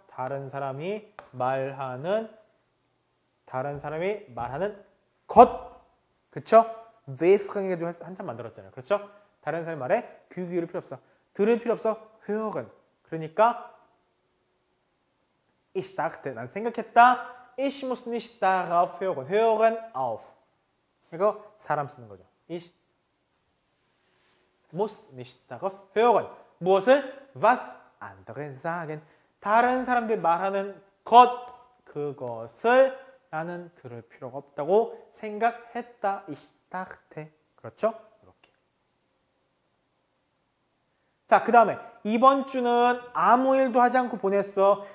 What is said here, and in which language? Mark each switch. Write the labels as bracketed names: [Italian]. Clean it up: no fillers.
[Korean] 다른 사람이 말하는 것. 그쵸? wesing 해가지고 한참 만들었잖아요. 그렇죠? 다른 사람의 말에 귀 기울일 필요 없어. 들을 필요 없어. hören. 그러니까 ich dachte, 난 생각했다. [German] Ich muss nicht darauf hören. [Korean] hören auf. 이거 사람 쓰는 거죠. [German] Ich muss nicht darauf hören. 무엇을? Was andere sagen. [Korean] 다른 사람들이 말하는 것, 그것을 나는 들을 필요가 없다고 생각했다. Ich dachte. 그렇죠? 이렇게. 자, 그 다음에 이번 주는 아무 일도 하지 않고 보냈어.